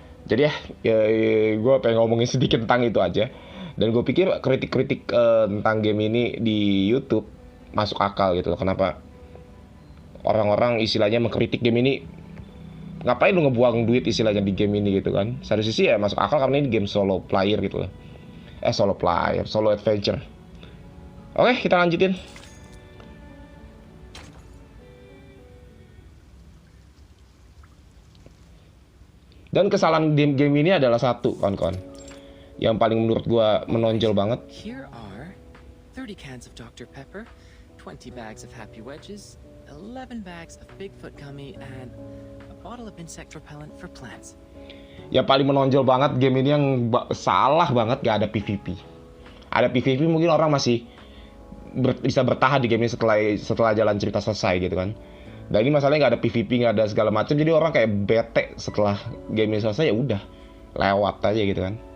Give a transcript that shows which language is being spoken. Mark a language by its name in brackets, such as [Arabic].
[Indonesian] Jadi gue pengen ngomongin sedikit tentang itu aja. Dan gue pikir kritik-kritik tentang game ini di YouTube masuk akal gitu loh. Kenapa orang-orang istilahnya mengkritik game ini? Ngapain lu ngebuang duit istilahnya di game ini gitu kan? Satu sisi ya masuk akal karena ini game solo player gitu loh. Solo player, solo adventure. Oke, kita lanjutin. Dan kesalahan game ini adalah satu, kawan-kawan, yang paling menurut gua menonjol banget. [English] Here are 30 cans of Dr. Pepper, 20 bags of Happy Wedges, 11 bags of Bigfoot gummy, and a bottle of insect repellent for plants. [Indonesian] Yang paling menonjol banget game ini yang salah banget, gak ada PvP. Ada PvP mungkin orang masih bisa bertahan di game ini setelah jalan cerita selesai gitu kan. Dan ini masalahnya nggak ada PvP, nggak ada segala macam, jadi orang kayak bete setelah game ini selesai, ya udah lewat aja gitu kan.